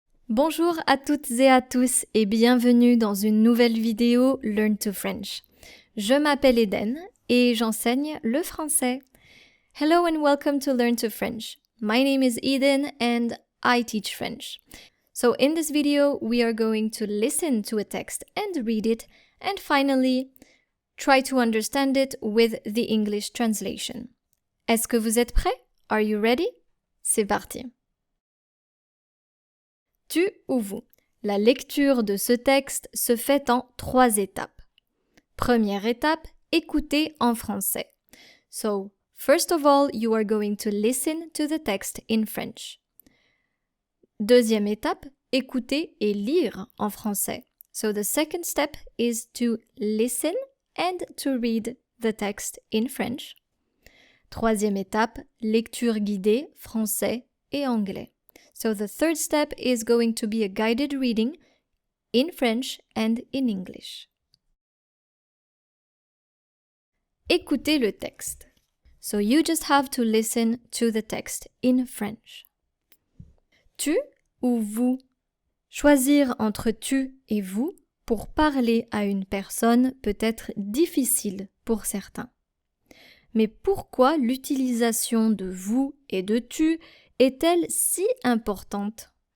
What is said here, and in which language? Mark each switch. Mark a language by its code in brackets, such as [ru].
[fr] Bonjour à toutes et à tous et bienvenue dans une nouvelle vidéo Learn to French. Je m'appelle Eden et j'enseigne le français. [en] Hello and welcome to Learn to French. My name is Eden and I teach French. So in this video we are going to listen to a text and read it and finally try to understand it with the English translation. [fr] Est-ce que vous êtes prêts? [en] Are you ready? [fr] C'est parti. Tu ou vous. La lecture de ce texte se fait en 3 étapes. Première étape, écouter en français. [en] So, first of all, you are going to listen to the text in French. [fr] Deuxième étape, écouter et lire en français. [en] So the second step is to listen and to read the text in French. [fr] Troisième étape, lecture guidée français et anglais. [en] So the third step is going to be a guided reading in French and in English. [fr] Écoutez le texte. [en] So you just have to listen to the text in French. [fr] Tu ou vous. Choisir entre tu et vous pour parler à une personne peut être difficile pour certains. Mais pourquoi l'utilisation de vous et de tu est-elle si importante?